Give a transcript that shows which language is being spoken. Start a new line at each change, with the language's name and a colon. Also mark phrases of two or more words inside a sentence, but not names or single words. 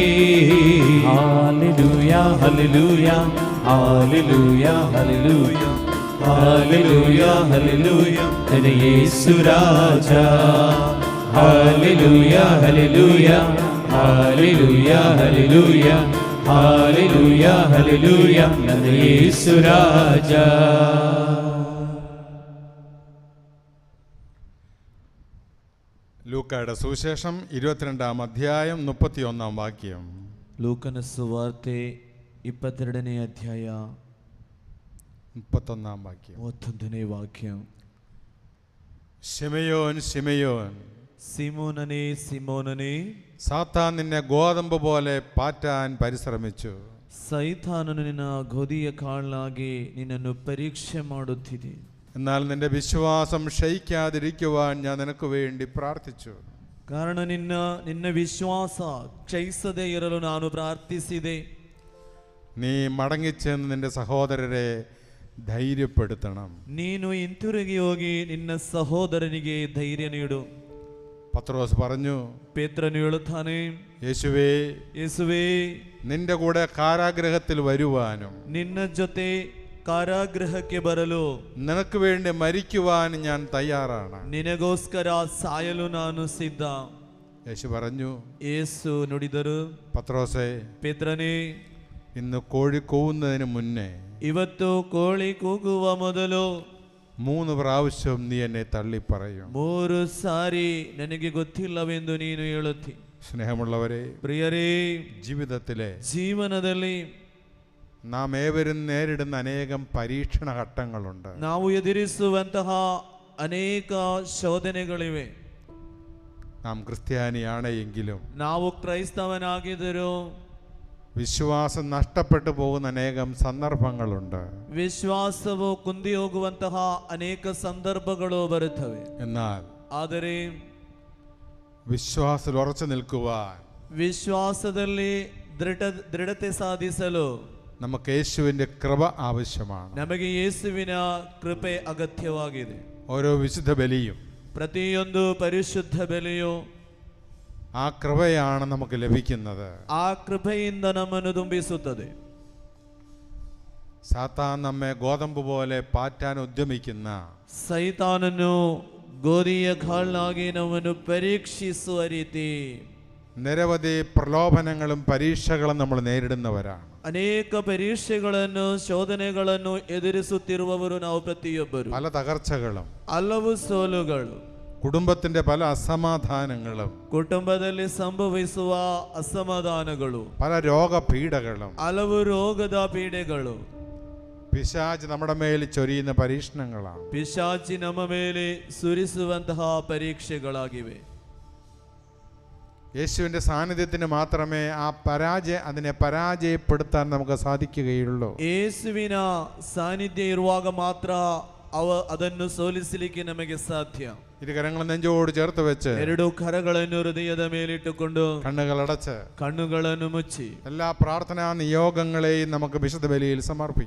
Kannada: ಹಾಲೆಲೂಯಾ ಹಾಲೆಲೂಯಾ ಹಾಲೆಲೂಯಾ ಹಾಲೆಲೂಯಾ ಹಾಲೆಲೂಯಾ ಹಾಲೆಲೂಯಾ ನನ್ನ ಯೇಸು ರಾಜ. ಹಾಲೆಲೂಯಾ ಹಾಲೆಲೂಯಾ ಹಾಲೆಲೂಯಾ ಹಾಲೆಲೂಯಾ ಹಾಲೆಲೂಯಾ ಹಾಲೆಲೂಯಾ ನನ್ನ ಯೇಸು ರಾಜ.
Malayalam: ലൂക്കായുടെ സുവിശേഷം 22-ാം അധ്യായം 31-ാം വാക്യം.
Kannada: ಲೂಕನ ಸುವಾರ್ತೆ 22ನೇ ಅಧ್ಯಾಯ
Malayalam: 31-ാം വാക്യം.
Kannada: 31ನೇ ವಾಕ್ಯ.
Malayalam: ശിമയോൻ ശിമയോൻ,
Kannada: സിമോനനെ സിമോനനെ,
Malayalam: സാത്താൻ നിന്നെ ഗോതമ്പ് പോലെ പാറ്റാൻ പരിശ്രമിച്ചു.
Kannada: ಸೈತಾನನು ನಿನ್ನ ಗೋಧಿಯ ಕಾಳಾಗಿ ನಿನ್ನನ್ನು ಪರೀಕ್ಷೆ ಮಾಡುತ್ತಿದೆ.
Malayalam: എന്നാൽ നിന്റെ വിശ്വാസം ക്ഷയിക്കാതിരിക്കുവാൻ ഞാൻ നിനക്ക് വേണ്ടി പ്രാർത്ഥിച്ചു.
Kannada: ಕಾರಣ ನಿನ್ನ ವಿಶ್ವಾಸ ಕ್ಷಯಿಸದೇ ಇರಲು ನಾನು ಪ್ರಾರ್ಥಿಸಿದೆ.
Malayalam: നീ മടങ്ങിച്ചെന്ന് നിന്റെ സഹോദരരെ ധൈര്യപ്പെടുത്തണം.
Kannada: ನೀನು ಹಿಂತಿರುಗಿ ಹೋಗಿ ನಿನ್ನ ಸಹೋದರನಿಗೆ ಧೈರ್ಯ ನೀಡು.
Malayalam: പത്രോസ് പറഞ്ഞു,
Kannada: ಪೇತ್ರನು ಹೇಳುತ್ತಾನೆ,
Malayalam: യേശുവേ നിന്റെ കൂടെ കാരാഗ്രഹത്തിൽ വരുവാനും
Kannada: ನಿನ್ನ ಜೊತೆ ಕಾರಾಗೃಹಕ್ಕೆ ಬರಲು
Malayalam: നിനക്ക് വേണ്ടി മരിക്കുവാൻ ഞാൻ തയ്യാറാണ്.
Kannada: ನಿನಗೋಸ್ಕರ ಸಾಯಲು ನಾನು ಸಿದ್ಧ.
Malayalam: യേശു പറഞ്ഞു,
Kannada: യേശു ನುಡಿದರು,
Malayalam: പത്രോസേ,
Kannada: ಪೇತ್ರನೇ,
Malayalam: ഇന്ന് കോഴി കൂവുന്നതിന് മുന്നേ
Kannada: ಇವತ್ತು ಕೋಳಿ ಕೂಗುವ ಮೊದಲು
Malayalam: 3 പ്രാവശ്യം നീ എന്നെ തള്ളി പറയും.
Kannada: 3 ಸಾರಿ ನನಗೆ ಗೊತ್ತಿಲ್ಲವೆಂದು ನೀನು ಹೇಳುತ್ತಿ.
Malayalam: സ്നേഹമുള്ളവരെ,
Kannada: പ്രിയರೇ, ಜೀವನದಲ್ಲಿ
Malayalam: നാം ഏവരും നേരിടുന്ന അനേകം പരീക്ഷണ ഘട്ടങ്ങളുണ്ട്.
Kannada: ನಾವು ಎದುರಿಸುವಂತಹ ಅನೇಕ ಶೋಧನೆಗಳಿವೆ.
Malayalam: നാം ക്രിസ്ത്യാനിയാണ് എങ്കിലും
Kannada: ನಾವು ಕ್ರೈಸ್ತವನಾಗಿದ್ದರೂ
Malayalam: വിശ്വാസം നഷ്ടപ്പെട്ടു പോകുന്ന അനേകം സന്ദർഭങ്ങളുണ്ട്.
Kannada: ವಿಶ್ವಾಸವು ಕುಂದಿ ಹೋಗುವಂತಹ ಅನೇಕ ಸಂದರ್ಭಗಳು ಬರುತ್ತವೆ.
Malayalam: എന്നാൽ
Kannada: ಆದರೆ
Malayalam: വിശ്വാസത്തിൽ ഉറച്ചു നിൽക്കുവാൻ,
Kannada: ವಿಶ್ವಾಸದಲ್ಲಿ ದೃಢತೆ ಸಾಧಿಸಲು
Malayalam: നമുക്ക് യേശുവിന്റെ കൃപ ആവശ്യമാണ്.
Kannada: ನಮಗೆ ಯೇಸುವಿನ ಕೃಪೆ ಅಗತ್ಯವಾಗಿದೆ.
Malayalam: ഓരോ വിശുദ്ധ ബലിയും,
Kannada: ಪ್ರತಿಯೊಂದು ಪರಿಶುದ್ಧ ಬಲಿಯು
Malayalam: ആ കൃപയാണ് നമുക്ക് ലഭിക്കുന്നത്.
Kannada: ಆ ಕೃಪೆಯಿಂದ ನಮ್ಮನ್ನು ತುಂಬಿಸುತ್ತದೆ.
Malayalam: സാത്താൻ നമ്മെ ഗോതമ്പ് പോലെ പാറ്റാൻ ഉദ്യമിക്കുന്ന
Kannada: ಸೈತಾನನು ಗೋಧಿಯ ಕಾಳಾಗಿ ನಮ್ಮನ್ನು ಪರೀಕ್ಷಿಸುವ ರೀತಿ
Malayalam: നിരവധി പ്രലോഭനങ്ങളും പരീക്ഷകളും നമ്മൾ നേരിടുന്നവരാണ്.
Kannada: ಅನೇಕ ಪರೀಕ್ಷೆಗಳನ್ನು ಶೋಧನೆಗಳನ್ನು ಎದುರಿಸುತ್ತಿರುವವರು ನಾವು ಪ್ರತಿಯೊಬ್ಬರು.
Malayalam: പല തകർച്ചകളും,
Kannada: ಹಲವು ಸೋಲುಗಳು,
Malayalam: കുടുംബത്തിന്റെ പല അസമാധാനങ്ങളും,
Kannada: ಕುಟುಂಬದಲ್ಲಿ ಸಂಭವಿಸುವ ಅಸಮಾಧಾನಗಳು,
Malayalam: പല രോഗപീഠകളും,
Kannada: ಹಲವು ರೋಗದ ಪೀಡೆಗಳು,
Malayalam: പിശാച് നമ്മുടെ മേൽ ചൊരിയുന്ന പരീക്ഷണങ്ങളാണ്.
Kannada: ಪಿಶಾಚಿ ನಮ್ಮ ಮೇಲೆ ಸುರಿಸುವಂತಹ ಪರೀಕ್ಷೆಗಳಾಗಿವೆ.
Malayalam: യേശുവിന്റെ സാന്നിധ്യത്തിന് മാത്രമേ അതിനെ പരാജയപ്പെടുത്താൻ നമുക്ക് സാധിക്കുകയുള്ളൂ.
Kannada: ಯೇಸುವಿನ ಸಾನ್ನಿಧ್ಯ ಇರುವಾಗ ಮಾತ್ರ ಅದನ್ನು ಸೋಲಿಸಲಿಕ್ಕೆ ನಮಗೆ ಸಾಧ್ಯ.
Malayalam: ഇരു കരങ്ങൾ നെഞ്ചോട് ചേർത്ത് വെച്ച്,
Kannada: 2 ಕರಗಳನ್ನು ಹೃದಯದ ಮೇಲಿಟ್ಟುಕೊಂಡು
Malayalam: കണ്ണുകളടച്ച്
Kannada: ಕಣ್ಣುಗಳನ್ನು ಮುಚ್ಚಿ
Malayalam: എല്ലാ പ്രാർത്ഥനാ നിയോഗങ്ങളെയും നമുക്ക് വിശുദ്ധ ബലിയിൽ സമർപ്പിക്കാം.